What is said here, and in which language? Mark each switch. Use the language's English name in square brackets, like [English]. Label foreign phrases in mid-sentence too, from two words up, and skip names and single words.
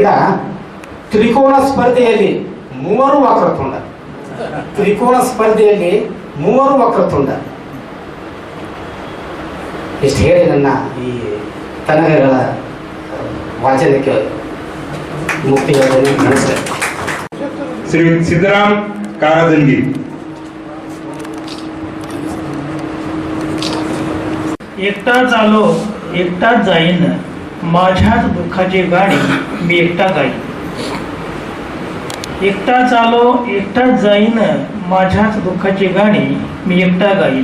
[Kannada] ತ್ರಿಕೋಣ ಸ್ಪರ್ಧೆಯಲ್ಲಿ ಮೂವರು ವಕ್ರತುಂಡ. ತ್ರಿಕೋಣ ಸ್ಪರ್ಧೆಯಲ್ಲಿ ಮೂವರು ವಕ್ರತುಂಡ. ಇಷ್ಟು ಹೇಳಿ ನನ್ನ ಈ ತನಗಗಳ ವಾಚನಕ್ಕೆ ಮುಕ್ತಿ ನಡೆಸಿದೆ. [Marathi] श्री सिद्धराम कारादंगी. एकटाच आलो एकटाच जाईन, माझ्याच दुःखाची गाणी मी एकटा गाईन. एकटाच आलो एकटाच जाईन, माझ्याच दुःखाची गाणी मी एकटा गाईन.